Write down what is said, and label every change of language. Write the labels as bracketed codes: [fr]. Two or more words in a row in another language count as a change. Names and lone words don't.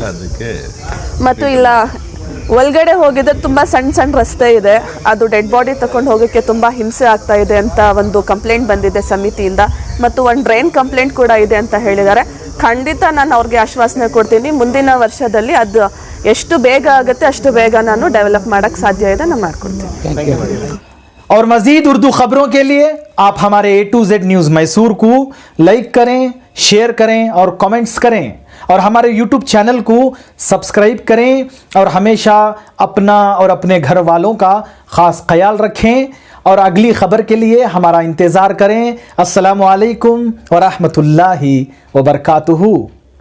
[kn] ಮತ್ತು ಇಲ್ಲ ಒಳಗಡೆ ಹೋಗಿದ್ರೆ ತುಂಬ ಸಣ್ಣ ರಸ್ತೆ ಇದೆ, ಅದು [en] dead body [kn] ತಗೊಂಡು ಹೋಗೋಕ್ಕೆ ತುಂಬ ಹಿಂಸೆ ಆಗ್ತಾ ಇದೆ ಅಂತ ಒಂದು ಕಂಪ್ಲೇಂಟ್ ಬಂದಿದೆ ಸಮಿತಿಯಿಂದ. ಮತ್ತು ಒಂದು [en] drain complaint [kn] ಕೂಡ ಇದೆ ಅಂತ ಹೇಳಿದ್ದಾರೆ. ಖಂಡಿತ ನಾನು ಅವ್ರಿಗೆ ಆಶ್ವಾಸನೆ ಕೊಡ್ತೀನಿ, ಮುಂದಿನ ವರ್ಷದಲ್ಲಿ ಅದು ಎಷ್ಟು ಬೇಗ ಆಗುತ್ತೆ ಅಷ್ಟು ಬೇಗ ನಾನು ಡೆವಲಪ್ ಮಾಡೋಕ್ಕೆ ಸಾಧ್ಯ ಇದೆ, ನಾನು ಮಾಡ್ಕೊಡ್ತೀನಿ. [ur] اور مزید اردو خبروں کے لیے آپ ہمارے A to Z نیوز میسور کو لائک کریں، شیئر کریں اور کمنٹس کریں، اور ہمارے YouTube چینل کو سبسکرائب کریں، اور ہمیشہ اپنا اور اپنے گھر والوں کا خاص خیال رکھیں، اور اگلی خبر کے لیے ہمارا انتظار کریں. [ar] السلام عليكم ورحمة الله وبركاته.